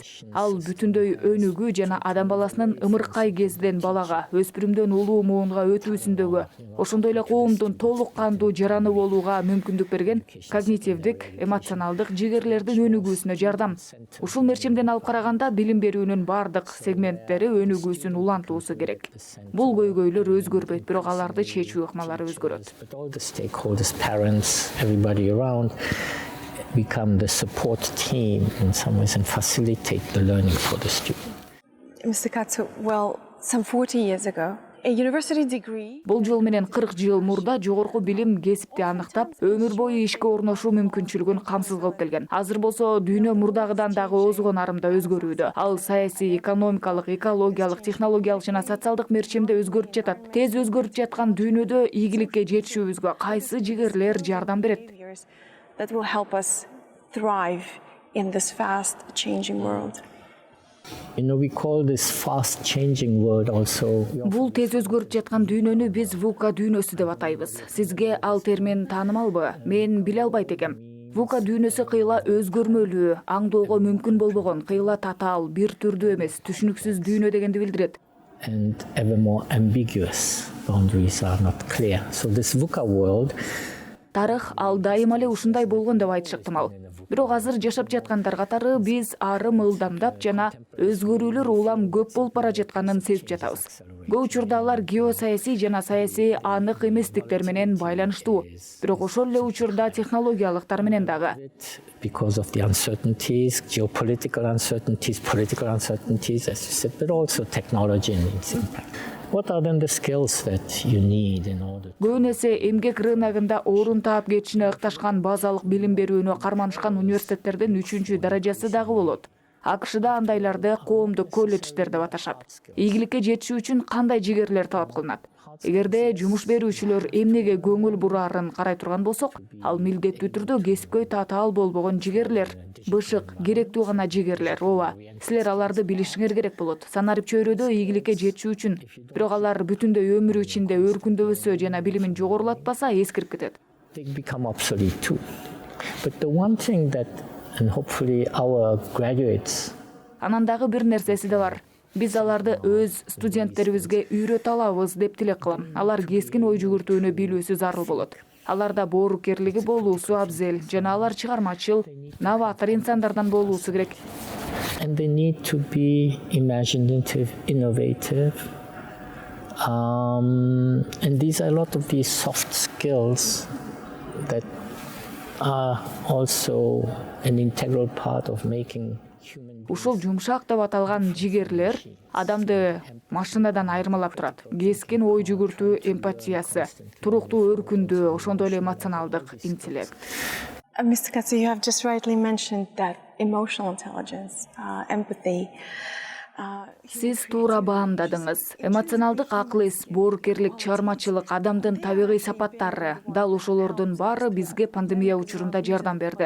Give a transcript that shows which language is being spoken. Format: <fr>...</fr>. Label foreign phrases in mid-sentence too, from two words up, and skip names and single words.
<ky>Ал бүтүндөй өнүгүү жана адам баласынын ымыркай кезден балага, өспүрүмдөн улуу муунга өтүүсүндөгү, ошондой эле коомдун толук кандуу жараны болууга мүмкүндүк берген когнитивдик, эмоционалдык жигерлердин өнүгүүсүнө жардам. Ушул мерчемден алып караганда билим берүүнүн бардык сегменттери өнүгүүсүн улантуусу керек. Бул көйгөйлөр өзгөрбөйт, бирок аларды чечүү ыкмалары өзгөрөт.</ky> <en>Stakeholders, parents, everybody around become the support team in some ways and facilitate the learning for the student. Mr. Katsu, well, some 40 years ago, a university degree...</en> <ky>Бул жол менен 40 жыл мурда жогорку билим кесипти аныктап, өмүр бою ишке орношуу мүмкүнчүлүгүн камсыз кылып келген. Азыр болсо дүйнө мурдагыдан дагы озгон арымда өзгөрүүдө. Ал саясий, экономикалык, экологиялык, технологиялык жана социалдык мерчемде өзгөрүп жатат. Тез өзгөрүп жаткан дүйнөдө ийгиликке жетишүүбүзгө кайсы жигерлер жардам берет?</ky> <en>That will help us thrive in this fast changing world. We call this fast changing world also.</en> <ky>Бул тез өзгөрүп жаткан дүйнөнү биз VUCA дүйнөсү деп атайбыз. Сизге ал термин таанымалбы? Мен биле албайт экем. VUCA дүйнөсү кыйла өзгөрмөлүү, аңдоого мүмкүн болбогон, кыйла татаал, бир түрдүү эмес, түшүнүксүз дүйнө дегенди билдирет.</ky> <en>And ever more ambiguous. Boundaries are not clear. So this VUCA world</en> <ky>Тарых ал дайыма эле ушундай болгон деп айтыш ыктымал. Бирок азыр жашап жаткандар катары биз арым ылдамдап жана өзгөрүүлөр улам көп болуп бара жатканын сезип жатабыз. Көп учурда алар геосаясий жана саясий анык эместиктер менен байланыштуу. Бирок ошол эле учурда технологиялыктар менен дагы.</ky> <en>Because of the uncertainties, geopolitical uncertainties, political uncertainties, as you said, but also technology and its impact. What are then the skills that you need in order?</en> <ky>Көбүн эсе эмгек рыногунда орун таап кетишине ыкташкан базалык билим берүүнү карманышкан университеттердин 3-чү даражасы дагы болот. АКШда андайларды коомдук колледждер деп аташат. Ийгиликке жетишүү үчүн кандай жигерлер талап кылынат? Эгерде жумуш берүүчүлөр эмнеге көңүл бураарын карай турган болсок, ал милдеттүү түрдө кесипкөй татаал болбогон жигерлер, бышык, керектүү гана жигерлер. Ооба, силер аларды билишиңер керек болот. Санарип чөйрөдө ийгиликке жетишүү үчүн. Бирок алар бүтүндөй өмүрү ичинде өркүндөбөсө жана билимин жогорулатпаса эскирип кетет.</ky> <en>They become obsolete too. But the one thing that, and hopefully our graduates,</en> <ky>Анан дагы бир нерсеси да бар. Биз аларды өз студенттерибизге үйрөтө алабыз деп тилек кылам. Алар кескин ой жүгүртүүнү билүүсү зарыл болот. Аларда боорукерлиги болуусу абзел жана алар чыгармачыл, новатор инсандардан болуусу керек.</ky> <en>and they need to be imaginative, innovative. And these are a lot of these soft skills that are also an integral part of making human.</en> <ky>Ушул жумшак деп аталган жигерлер адамды машинадан айырмалап турат. Кескин ой жүгүртүү, эмпатиясы, туруктуу өркүндүү, ошондой эле эмоционалдык интеллект.</ky> <en>Mr. Katsu, you have just rightly mentioned that emotional intelligence, empathy.</en> <ky>Сиз туура баамдадыңыз. Эмоционалдык акыл-эс, боорукерлик, чыгармачылык, адамдын табигый сапаттары, дал ошолордун баары бизге пандемия учурунда жардам берди.</ky>